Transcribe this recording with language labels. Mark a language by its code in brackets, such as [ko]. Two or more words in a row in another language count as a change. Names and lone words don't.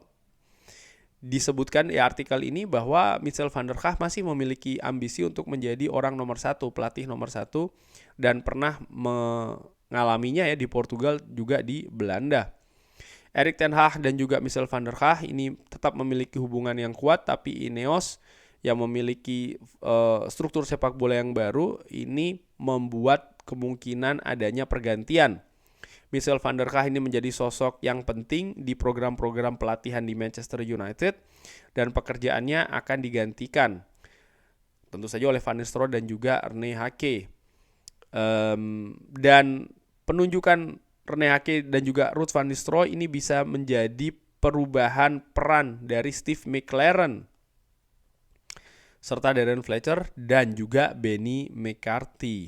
[id] Disebutkan di artikel ini bahwa Michel van der Gaag masih memiliki ambisi untuk menjadi orang nomor 1, pelatih nomor 1, dan pernah mengalaminya ya di Portugal juga di Belanda. Erik ten Hag dan juga Michel van der Gaag ini tetap memiliki hubungan yang kuat, tapi Ineos yang memiliki struktur sepak bola yang baru ini membuat kemungkinan adanya pergantian. Michel van der Gaag ini menjadi sosok yang penting di program-program pelatihan di Manchester United dan pekerjaannya akan digantikan tentu saja oleh Van Nistelrooy dan juga Rene Hake. Dan penunjukan Rene Hake dan juga Ruud van Nistelrooy ini bisa menjadi perubahan peran dari Steve McClaren serta Darren Fletcher dan juga Benny McCarthy.